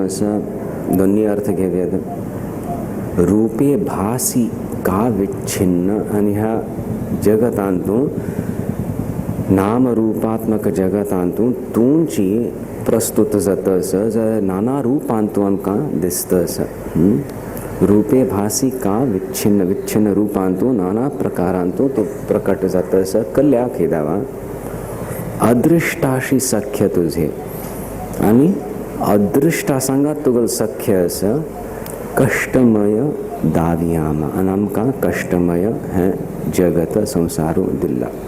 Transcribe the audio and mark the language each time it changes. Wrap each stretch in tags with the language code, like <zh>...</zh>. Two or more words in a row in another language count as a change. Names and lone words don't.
<kok>आसा दोन्ही अर्थ घेवया</kok> <mr>रूपे भासी का विच्छिन्न</mr> <kok>आनी ह्या जगतांतू नाम रूपात्मक जगतांतू तुमची प्रस्तुत जाता आसा जाल्यार नाना रूपांतू आमकां दिसता आसा</kok> <mr>रूपे भासी का विच्छिन्न</mr> <kok>विच्छिन्न रूपांतू नाना प्रकारांतू तो प्रकट जाता आसा कल्याक हे दावा</kok> <mr>अदृष्टाशी सख्य तुझे</mr> <kok>आनी अदृष्टा सांगात तुगेल सख्य आसा कष्टमय दावियाम आनी आमकां कष्टमय हे जगत संवसारू दिल्ला</kok>